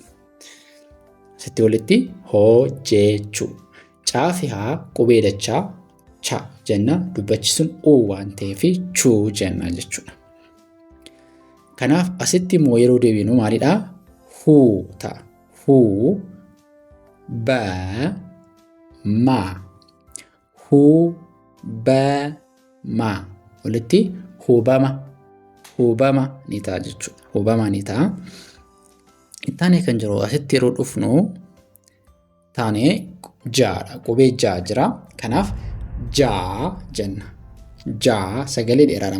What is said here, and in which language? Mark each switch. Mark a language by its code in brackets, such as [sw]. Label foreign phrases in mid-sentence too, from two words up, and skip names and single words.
[om] Asitti walitti hojjechuu. Caa fi haa qubee dachaa cha jenna. Dubbachisuun waan ta'eef chuu jenna jechuudha. Kanaaf asitti immoo yeroo deebinu maalidhaa? Huu ta'a. Huu ba ma. Huu ba ma. Walitti hubama ni ta'a jechuudha. Hubama ni ta'a. Taanee kan jiru asitti yeroo dhufnu taanee jaadha. Qubee jaa jira. Kanaaf jaa jenna. Jaa sagalee dheeraadha.